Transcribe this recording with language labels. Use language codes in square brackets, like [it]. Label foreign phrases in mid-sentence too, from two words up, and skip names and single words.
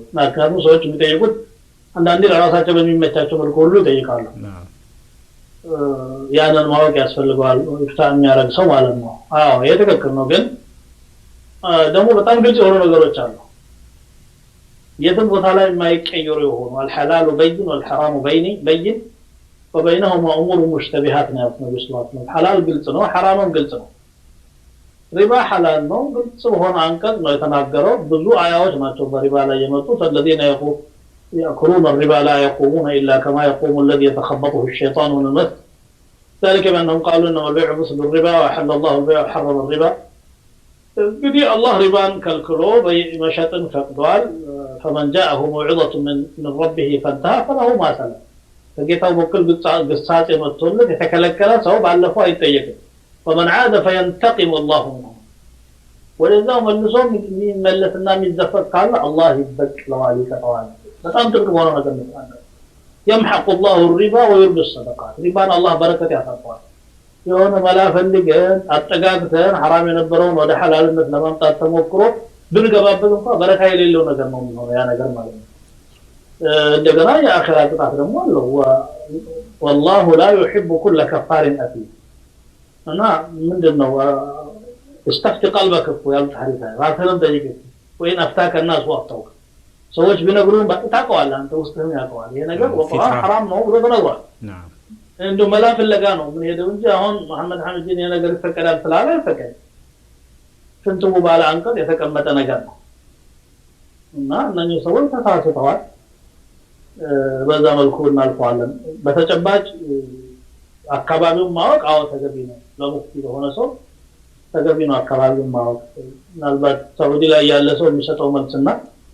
[am] ምክንያቱም ሰዎች የሚጠይቁት አንዳንዴ ለራሳቸው በሚመቻቸው መልኩ ሁሉ ይጠይቃሉ። ያንን ማወቅ ያስፈልገዋል ፍታ የሚያደርግ ሰው ማለት ነው። አዎ ይሄ ትክክል ነው። ግን ደግሞ በጣም ግልጽ የሆኑ ነገሮች አሉ የትም ቦታ ላይ የማይቀየሩ የሆኑ [ar] الحلال بين والحرام بين وبينهما امور [am] مشتبهات ነው ነብዩ [ar] صلى الله عليه وسلم። [am] ሐላል ግልጽ ነው፣ ሐራምም ግልጽ ነው። ሪባ ሐላል ነው ግልጽ በሆነ አንቀጽ ነው የተናገረው። ብዙ አያዎች ናቸው በሪባ ላይ የመጡት። [ar] الذين يأكلون الربا لا يقومون إلا كما يقوم الذي يتخبطه الشيطان من المس ذلك بأنهم قالوا إنما البيع مثل الربا وأحل الله البيع وحرم الربا. [am] እንግዲህ አላህ ሪባን ከልክሎ በመሸጥን ፈቅዷል። [ar] فمن جاءه موعظة من ربه فانتهى فله ما سلف። [am] ከጌታው በኩል ግሳጼ መጥቶለት የተከለከለ ሰው ባለፈው አይጠየቅም። [ar] ومن عاد فينتقم الله منه። [am] ወደዛው መልሶ የሚመለስና የሚዘፈቅ ካለ አላህ ይበቅለዋል ይቀጣዋል። በጣም ጥብቅ ሆኖ ነገር ነው። [ar] يمحق الله الربا ويربي الصدقات። [am] ሪባን አላህ በረከት ያሳጣዋል። የሆነ መላ ፈልገን አጠጋግተን ሐራም የነበረውን ወደ ሐላልነት ለማምጣት ተሞክሮ ብንገባበት እንኳን በረካ የሌለው ነገር ነው የሚሆነው ያ ነገር ማለት ነው። እንደገና የአኺራ ቅጣት ደግሞ አለው። [ar] والله لا يحب كل كفار أثيم። [am] እና ምንድነው [ar] استفت قلبك [am] ያሉ ታሪካ ራስህን ጠይቅ [ar] وإن أفتاك الناس وافتوك። [am] ሰዎች ቢነግሩን ታውቀዋለህ አንተ ውስጥህም ያውቀዋል ይሄ ነገር ወቁርአን ሐራም ነው ብሎ ተነግሯል። እንደው መላ ፍለጋ ነው ምን ሄደው እንጂ አሁን መሐመድ ሐሚድን የነገር ይፈቀዳል ስላለ አይፈቀድ ፍንቱ ባለ አንቀጽ የተቀመጠ ነገር ነው። እና እነኚህ ሰዎች ተሳስተዋል። በዛ መልኩ እናልፈዋለን። በተጨባጭ አካባቢውን ማወቅ አዎ ተገቢ ነው። ለሙፍቲ ለሆነ ሰው ተገቢ ነው አካባቢውን ማወቅ። ምናልባት ሳውዲ ላይ ያለ ሰው የሚሰጠው መልስና